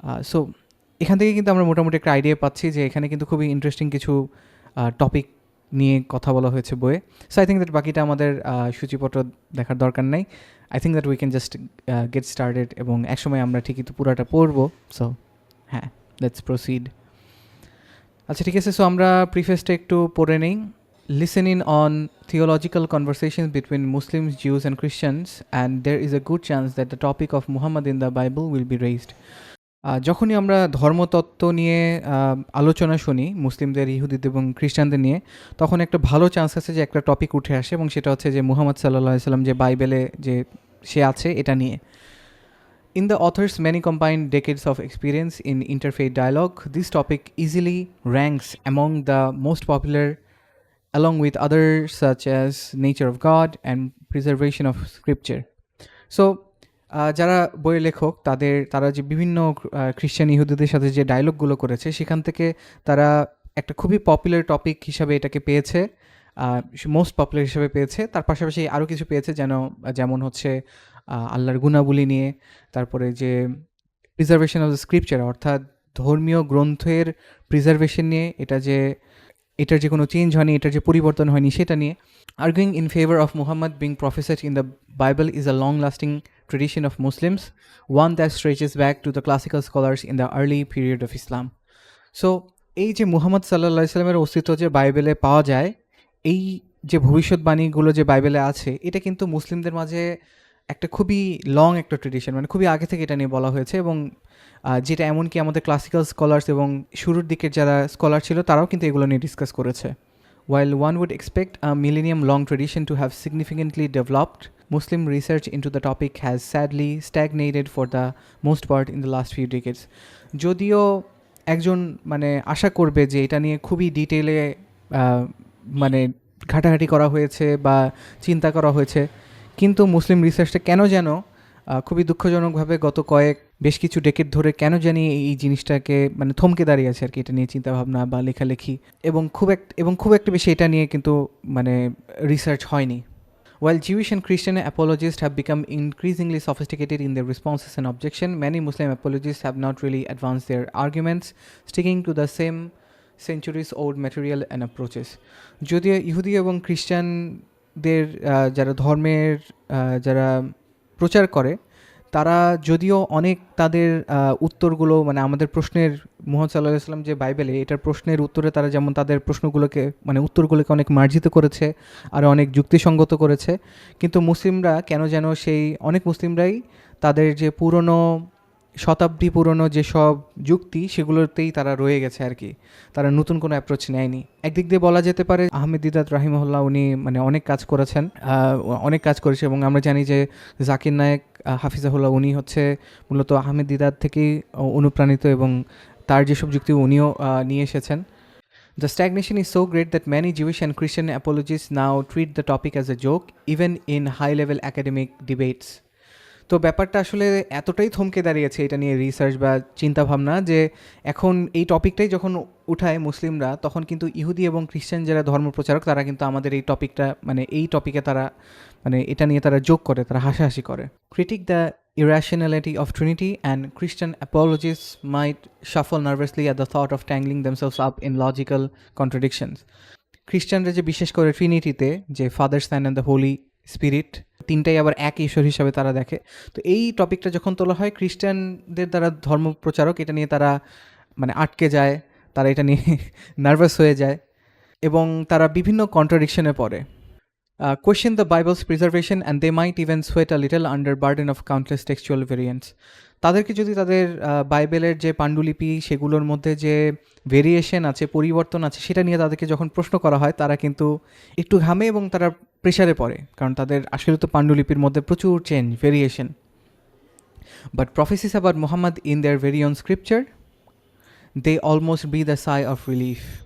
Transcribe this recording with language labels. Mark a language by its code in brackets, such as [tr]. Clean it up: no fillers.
[bn] So এখান থেকে কিন্তু আমরা মোটামুটি একটা আইডিয়া পাচ্ছি যে এখানে কিন্তু খুবই ইন্টারেস্টিং কিছু টপিক নিয়ে কথা বলা হয়েছে বইয়ে। সো [en] I think that [bn] বাকিটা আমাদের সূচিপত্র দেখার দরকার নাই। [en] I think that we can just get started, [bn] এবং একসময় আমরা ঠিকই তো পুরাটা পড়বো। সো হ্যাঁ, [en] Let's proceed. [bn] আচ্ছা, ঠিক আছে। সো আমরা প্রিফেসটা একটু পড়ে নেই। [en] Listening on theological conversations between Muslims, Jews and Christians, and there is a good chance that the topic of Muhammad in the Bible will be raised. [bn] যখনই আমরা ধর্মতত্ত্ব নিয়ে আলোচনা শুনি মুসলিমদের, ইহুদিদের এবং খ্রিস্টানদের নিয়ে, তখন একটা ভালো চান্স আছে যে একটা টপিক উঠে আসে, এবং সেটা হচ্ছে যে মুহাম্মদ সাল্লাল্লাহু আলাইহি সাল্লাম যে বাইবেলে যে সে আছে, এটা নিয়ে। [en] In the author's many combined decades of experience in interfaith dialogue, this topic easily ranks among the most popular, along with others such as nature of God and preservation of scripture. [bn] So যারা বইয়ের লেখক, তারা যে বিভিন্ন খ্রিস্টান ইহুদিদের সাথে যে ডায়লগগুলো করেছে, সেখান থেকে তারা একটা খুবই পপুলার টপিক হিসাবে এটাকে পেয়েছে, মোস্ট পপুলার হিসাবে পেয়েছে। তার পাশাপাশি আরও কিছু পেয়েছে, যেমন হচ্ছে আল্লাহর গুণাবলী নিয়ে, তারপরে যে [en] preservation of the scripture, [bn] অর্থাৎ ধর্মীয় গ্রন্থের প্রিজার্ভেশন নিয়ে, এটার যে কোনো চেঞ্জ হয়নি, এটার যে পরিবর্তন হয়নি, সেটা নিয়ে। [en] Arguing in favor of Muhammad being prophesied in the Bible is a long-lasting tradition of Muslims, one that stretches back to the classical scholars in the early period of Islam. [bn] So, এই যে মুহাম্মদ সাল্লাল্লাহু আলাইহি সাল্লামের অস্তিত্ব যে বাইবেলে পাওয়া যায়, এই যে ভবিষ্যৎবাণীগুলো যে বাইবেলে আছে, এটা কিন্তু মুসলিমদের মাঝে একটা খুবই লং একটা ট্রেডিশন, মানে খুবই আগে থেকে এটা নিয়ে বলা হয়েছে। এবং যেটা এমনকি আমাদের ক্লাসিক্যাল স্কলার্স এবং শুরুর দিকের যারা স্কলার ছিল, তারাও কিন্তু এগুলো নিয়ে ডিসকাস করেছে। [en] While one would expect a millennium-long tradition to have significantly developed, Muslim research into the topic has sadly stagnated for the most part in the last few decades. [bn] যদিও একজন মানে আশা করবে যে এটা নিয়ে খুবই ডিটেইলে মানে ঘাটাঘাটি করা হয়েছে বা চিন্তা করা হয়েছে, কিন্তু মুসলিম রিসার্চটা কেন যেন খুবই দুঃখজনকভাবে গত কয়েক বেশ কিছু ডেকেড ধরে কেন জানি এই জিনিসটাকে মানে থমকে দাঁড়িয়ে আছে আর কি, এটা নিয়ে চিন্তাভাবনা বা লেখালেখি, এবং খুব একটা বেশি এটা নিয়ে কিন্তু মানে রিসার্চ হয়নি. [en] While Jewish and Christian apologists have become increasingly sophisticated in their responses and objection, many Muslim apologists have not really advanced their arguments, sticking to the same centuries-old material and approaches. [bn] যদিও ইহুদি এবং খ্রিস্টানদের যারা ধর্মের যারা প্রচার করে, তারা যদিও অনেক তাদের উত্তরগুলো মানে আমাদের প্রশ্নের, মুহাম্মদ সাল্লাল্লাহু আলাইহি ওয়াসাল্লাম যে বাইবেলে এটার প্রশ্নের উত্তরে তারা যেমন তাদের প্রশ্নগুলোকে মানে উত্তরগুলোকে অনেক মার্জিত করেছে আর অনেক যুক্তিসঙ্গত করেছে, কিন্তু মুসলিমরা কেন যেন অনেক মুসলিমরাই তাদের যে পুরনো শতাব্দী পুরনো যেসব যুক্তি সেগুলোতেই তারা রয়ে গেছে আর কি, তারা নতুন কোনো অ্যাপ্রোচ নেয়নি. একদিক দিয়ে বলা যেতে পারে আহমেদ দিদাত রাহিমাহুল্লাহ উনি মানে অনেক কাজ করেছেন, অনেক কাজ করেছে, এবং আমরা জানি যে জাকির নায়েক হাফিজাহুল্লাহ উনি হচ্ছে মূলত আহমেদ দিদাত থেকেই অনুপ্রাণিত এবং তার যেসব যুক্তি উনিও নিয়ে এসেছেন. [en] The stagnation is so great that many Jewish and Christian apologists now treat the topic as a joke, even in high-level academic debates. [bn] তো ব্যাপারটা আসলে এতটাই থমকে দাঁড়িয়েছে এটা নিয়ে রিসার্চ বা চিন্তাভাবনা যে এখন এই টপিকটাই যখন উঠায় মুসলিমরা, তখন কিন্তু ইহুদি এবং খ্রিস্টান যারা ধর্মপ্রচারক তারা কিন্তু আমাদের এই টপিকটা মানে এই টপিকে তারা মানে এটা নিয়ে তারা যোগ করে, তারা হাসাহাসি করে. [en] Critique the irrationality of Trinity, and Christian apologists might shuffle nervously at the thought of tangling themselves up in logical contradictions. [bn] খ্রিস্টানরা যে বিশেষ করে ট্রিনিটিতে যে [en] Father, Son and the Holy Spirit [bn] তিনটাই আবার এক ঈশ্বর হিসাবে তারা দেখে, তো এই টপিকটা যখন তোলা হয় খ্রিস্টানদের দ্বারা ধর্মপ্রচারক এটা নিয়ে তারা মানে আটকে যায়, তারা এটা নিয়ে নার্ভাস হয়ে যায় এবং তারা বিভিন্ন কন্ট্রাডিকশনে পড়ে. [en] Question the Bible's preservation, and they might even sweat a little under burden of countless textual variants. [bn] তাদেরকে যদি তাদের বাইবেলের যে পাণ্ডুলিপি সেগুলোর মধ্যে যে ভেরিয়েশন আছে, পরিবর্তন আছে, সেটা নিয়ে তাদেরকে যখন প্রশ্ন করা হয় তারা কিন্তু একটু ঘামে এবং তারা প্রেশারে পড়ে, কারণ তাদের আসলে তো পাণ্ডুলিপির মধ্যে প্রচুর change, variation. [en] But prophecies about Muhammad in their very own scripture, they almost breathe a sigh of relief.